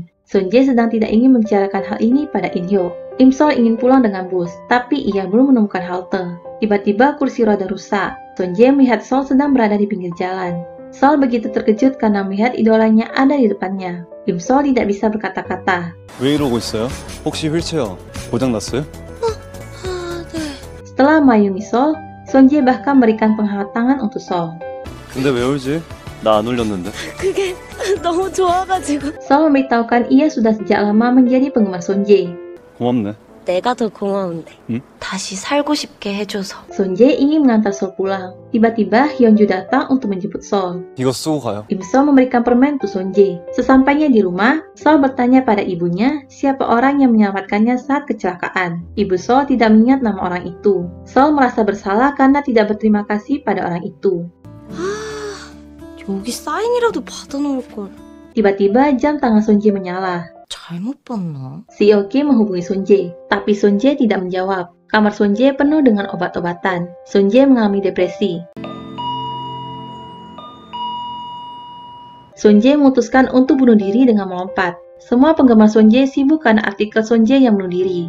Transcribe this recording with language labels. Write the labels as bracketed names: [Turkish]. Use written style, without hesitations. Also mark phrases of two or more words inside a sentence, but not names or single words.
[Indonesian] Sonje sedang tidak ingin membicarakan hal ini pada In Hyuk. Im Sol ingin pulang dengan bus, tapi ia belum menemukan halte. Tiba-tiba kursi roda rusak. Sonje melihat Sol sedang berada di pinggir jalan. Sol begitu terkejut karena melihat idolanya ada di depannya. Im Sol tidak bisa berkata-kata. [Korean] 왜 이러고 있어요? 혹시 휠체어 고장났어요? [Indonesian] Setelah mayungi Sol, Sonje bahkan memberikan penghangat tangan untuk Sol. [Korean] 근데 왜 울지? 나 안 울렸는데. 그게 너무 좋아가지고. [Indonesian] Sol memberitahukan ia sudah sejak lama menjadi penggemar Sonje. [Korean] 고맙네. 내가 더 고마운데. 응? 다시 살고 싶게 해줘서. [Indonesian] Sonje ingin mengantar Sol pulang. Tiba-tiba Hyunju datang untuk menjemput Sol. [Korean] 이거 쓰고 가요. [Indonesian] Im Sol memberikan permen untuk Sonje. Sesampainya di rumah, Sol bertanya pada ibunya siapa orang yang menyelamatkannya saat kecelakaan. Ibu Sol tidak mengingat nama orang itu. Sol merasa bersalah karena tidak berterima kasih pada orang itu. [Korean] 여기 사인이라도 받아놓을걸. [Indonesian] Tiba-tiba jam tangan Sonje menyala. [Korean] 잘못 봤나? [Indonesian] Si Yeoki menghubungi Sonje, tapi Sonje tidak menjawab. Kamar Sonje penuh dengan obat-obatan. Sonje mengalami depresi. Sonje memutuskan untuk bunuh diri dengan melompat. Semua penggemar Sonje sibuk karena artikel Sonje yang bunuh diri.